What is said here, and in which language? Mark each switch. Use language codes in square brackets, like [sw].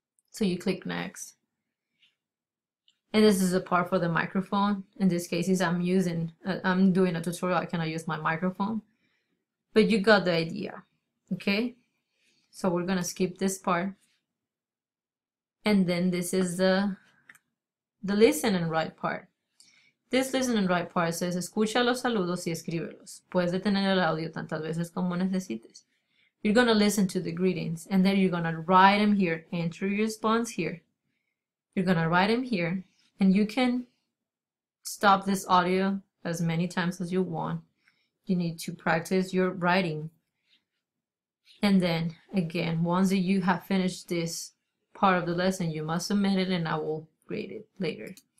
[en] So you click next. And this is a part for the microphone. In this case, is I'm doing a tutorial, I cannot use my microphone. But you got the idea, okay? So we're gonna skip this part. And then this is the listen and write part. This listen and write part says, [es] escucha los saludos y escríbelos. Puedes detener el audio tantas veces como necesites. [en] You're gonna listen to the greetings, and then you're gonna write them here. Enter your response here. You're gonna write them here, and you can stop this audio as many times as you want. You need to practice your writing. And then again, once you have finished this part of the lesson, you must submit it, and I will grade it later.